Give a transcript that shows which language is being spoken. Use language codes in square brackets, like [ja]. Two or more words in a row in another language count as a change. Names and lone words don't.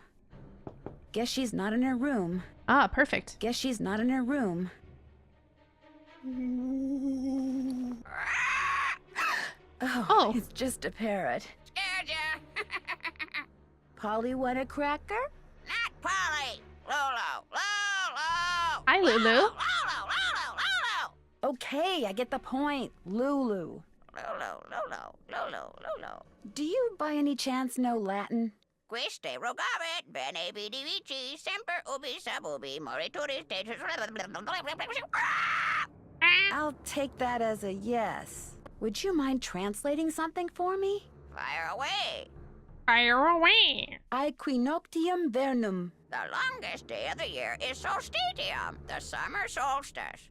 [en] Guess she's not in her room. Ah, perfect. Guess she's not in her room. Oh, it's just a parrot. Scared ya? Polly, want a cracker? Not Polly. Lolo. Lolo. Hi, Lulu. Lolo. Lolo. Lolo. Okay, I get the point. Lulu. Lolo. Lolo. Lolo. Lolo. Do you by any chance know Latin? [la] Quiste rogavit, bene vidi vici, semper ubi sub ubi, morituri status. [en] I'll take that as a yes. Would you mind translating something for me? Fire away. Fire away. [la] Aequinoctium vernum. [en] The longest day of the year is solstitium, the summer solstice.